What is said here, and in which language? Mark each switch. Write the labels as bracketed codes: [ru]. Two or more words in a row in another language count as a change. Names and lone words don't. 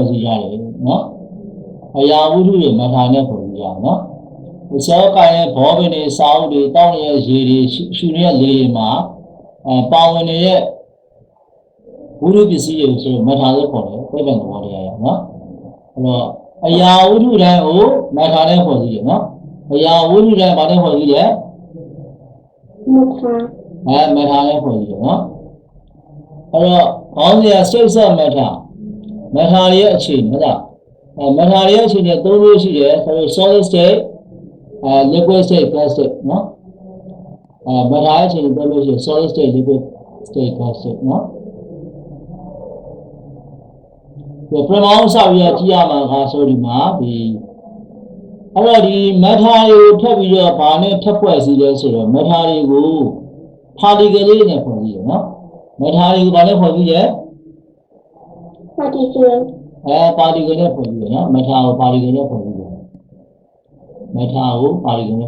[my] စည်းရတယ်နော်အရာဝတ္ထုတွေ matter နဲ့ဖွဲ့စည်းရတယ်နော်ဒီစောကိုင်းရဲ့ဘောပင်တွေစာအုပ်တွေတောင်းရဲ့ရေတွေရှူနေတဲ့လေတွေမှာပါဝင်နေတဲ့ဝတ္ထုပစ္စည်းတွေဆို matter လို့ခေါ်တယ်ပြည့်စုံသဘောတရားရနော်အဲ့တော့အရာဝတ္ထုတိုင်းကို matter နဲ့ဖွဲ့စည်းရနော်အရာဝတ္ထုတိုင်းဘာနဲ့ဖွဲ့စည်းလဲ matter နဲ့ဖွဲ့စည်းရနော်အဲ့တော့ခေါင်းစဉ် [en] states of matter [my] ရဲ့အခြေအနေဟုတ်လားmatter ရဲ့အခြေအနေ၃မျိုးရှိတယ်ဆိုတော့ [en] solid state liquid state gas state [my] နော်matter ရဲ့အခြေအနေ၃မျိုးရှိတယ် [en] solid state liquid state gas state [my] နော် ဒီပရမောင်းစပြီးတော့ကြည့်ရမှာကဆိုဒီမှာဒီအဲ့တော့ဒီ matter တွေကိုထပ်ပြီးတော့ဘာနဲ့ထပ်ဖွဲ့စည်းလဲဆိုတော့ matter တွေကို particle လေး နဲ့ဖွဲ့စည်းတယ်နော်matter တွေကိုဘာနဲ့ဖွဲ့စည်းလဲ particle နဲ့ဖွဲ့စည်းတယ်နော် matter ကို particle နဲ့ဖွဲ့စည်းတယ် matter ကို particle နဲ့